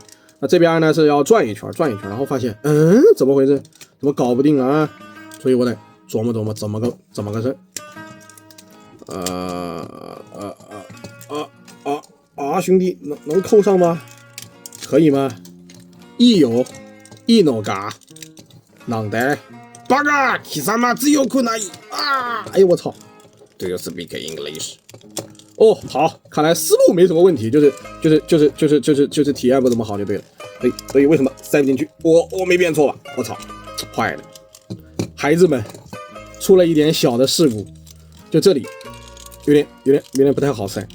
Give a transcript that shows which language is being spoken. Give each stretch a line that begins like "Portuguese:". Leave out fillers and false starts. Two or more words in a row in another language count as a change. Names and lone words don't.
Chinese: 那这边呢是要转一圈，然后发现怎么回事，怎么搞不定啊？所以我得琢磨怎么个事。兄弟能扣上吗？可以吗？
Japanese: いいのか？なんで？バカ！貴様強くない啊！
Chinese: 哎呦我操
English: ！Do you speak English？
Chinese: 哦，好，看来思路没什么问题，就是体验不怎么好就对了。所以为什么塞不进去？我没变错吧？我操，坏了！孩子们，出了一点小的事故，就这里有点不太好塞。